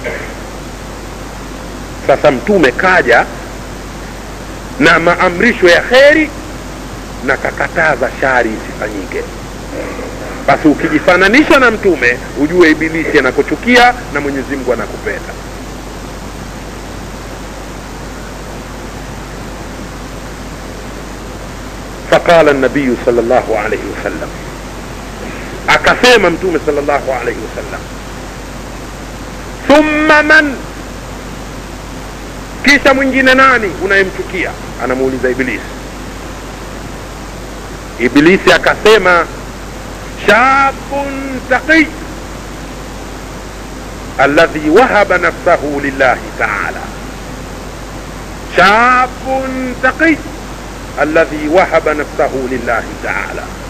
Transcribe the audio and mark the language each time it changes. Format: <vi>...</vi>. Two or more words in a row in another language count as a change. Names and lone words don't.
<sw>Sasa mtume kaja na maamrisho ya kheri na kakataza shari isifanyike. Basi ukijifananisha na mtume ujue ibilisi anakuchukia na Mwenyezi Mungu anakupenda.</sw> <ar>فقال النبي صلى الله عليه وسلم,</ar> <sw>akasema mtume</sw> <ar>صلى الله عليه وسلم, ثم من,</ar> <sw>kisha mwingine nani unayemchukia? Anamuuliza Ibilisi. Ibilisi akasema</sw> <ar>شاب تقي الذي وهب نفسه لله تعالى, شاب تقي الذي وهب نفسه لله تعالى.</ar>